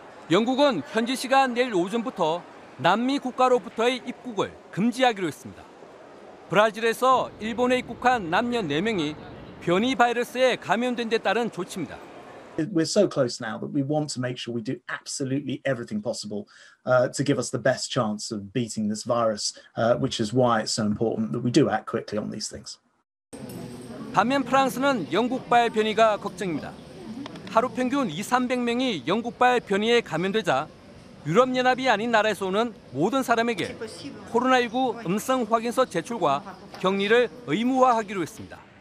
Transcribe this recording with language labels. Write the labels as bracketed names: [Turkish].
[Korean] 영국은 현지 시간 내일 오전부터 남미 국가로부터의 입국을 금지하기로 했습니다. 브라질에서 일본에 입국한 남녀 4명이 변이 바이러스에 감염된 데 따른 조치입니다. [English] We're so close now that we want to make sure we do absolutely everything possible to give us the best chance of beating this virus, which is why it's so important that we do act quickly on these things. [Korean] 반면 프랑스는 영국발 변이가 걱정입니다. 하루 평균 200~300명이 영국발 변이에 감염되자 유럽연합이 아닌 나라에서 오는 모든 사람에게 코로나19 음성 확인서 제출과 격리를 의무화하기로 했습니다.